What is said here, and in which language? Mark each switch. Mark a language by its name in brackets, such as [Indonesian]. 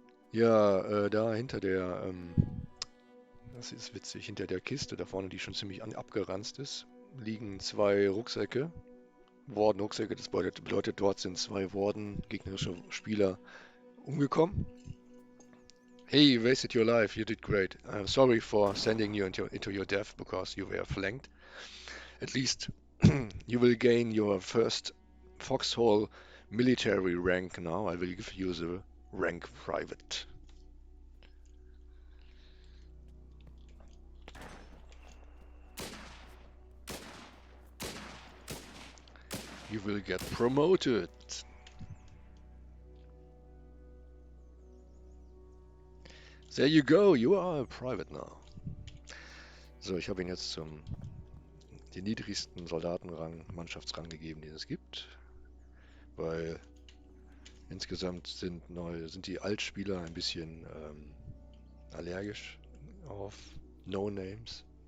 [German] Ja, da hinter das ist witzig, hinter der Kiste da vorne, die schon ziemlich abgeranzt ist, liegen 2 Rucksäcke. Warden-Rucksäcke, das bedeutet, dort sind 2 Warden, gegnerische Spieler, umgekommen. [English] Hey, you wasted your life, you did great. I'm sorry for sending you into your death because you were flanked. At least you will gain your first Foxhole military rank now. I will give you the rank private. You will get promoted. There you go, you are a private now. [German] So, ich habe ihn jetzt den niedrigsten Soldatenrang, Mannschaftsrang gegeben, den es gibt. Weil insgesamt sind die Altspieler ein bisschen allergisch auf No-Names.